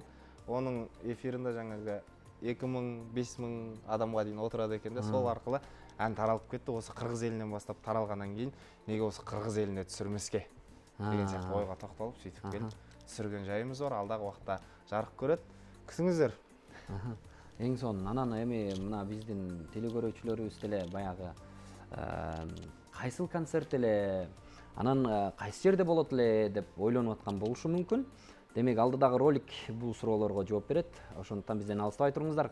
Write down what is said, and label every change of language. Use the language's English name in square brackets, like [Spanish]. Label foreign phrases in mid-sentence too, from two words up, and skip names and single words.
[Kazakh] Оның эфирінде жаңағы 2000-5000 адамға дейін отырады екен де, сол арқылы ән таралып кетті. Осы Қырғыз елінен бастап таралғаннан кейін неге осы Қырғыз еліне түсірмеске деген сияқты ойға тоқталып сөйтіп келіп түсірген жайымыз бар. Алдағы уақытта жарық көреді. Күтіңіздер. [Kyrgyz] Эң сонун. Анан эми мына биздин телекөрүүчүлөрүбүз деле баягы кайсыл концерт эле, анан кайсы жерде болот эле деп ойлонуп аткан болушу мүмкүн. Демек алдыдагы ролик бул суроолорго жооп берет. Ошондуктан бизден алыстабай туруңуздар.